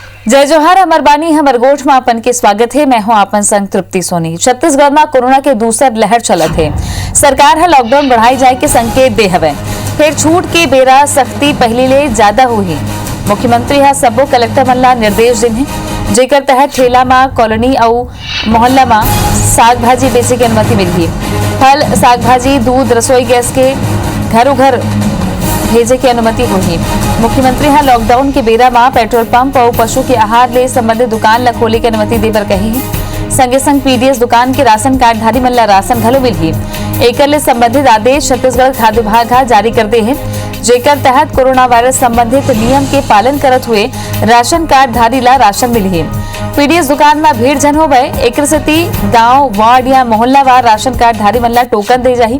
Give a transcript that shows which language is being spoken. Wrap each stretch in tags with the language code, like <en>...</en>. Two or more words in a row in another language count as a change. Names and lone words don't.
<hne>जय जोहार अमर बानी हमर गोठ में अपन के स्वागत है। मैं हूं आपन संग तृप्ति सोनी। छत्तीसगढ़ में कोरोना के दूसर लहर चलत है। सरकार है लॉकडाउन बढ़ाई जाए के संकेत दे हवे। फिर छूट के बेरा सख्ती पहले ले ज्यादा हुई। मुख्यमंत्री है सबो कलेक्टर मन ला निर्देश दिन है जेकर तहत ठेला में कॉलोनी और मोहल्ला में साग भाजी बेचे की अनुमति मिली। फल साग भाजी दूध रसोई गैस के घरों घर भेजे की अनुमति होगी। मुख्यमंत्री है लॉकडाउन के बेरा में पेट्रोल पंप और पशु के आहार ले संबंधित दुकान ला खोले की अनुमति देवर कही है। संगे संग पीडीएस दुकान के राशन कार्ड धारी मन ला राशन घलो मिलही। एकर ले संबंधित आदेश छत्तीसगढ़ खाद्य विभाग जारी कर दे है जेकर तहत कोरोना वायरस संबंधित नियम के पालन करत हुए राशन कार्ड धारी ला राशन मिली। पीडीएस दुकान में भीड़ जन हो गए। एक गांव वार्ड या मोहल्ला वार राशन कार्ड धारी मन ला टोकन दे जाही।</hne>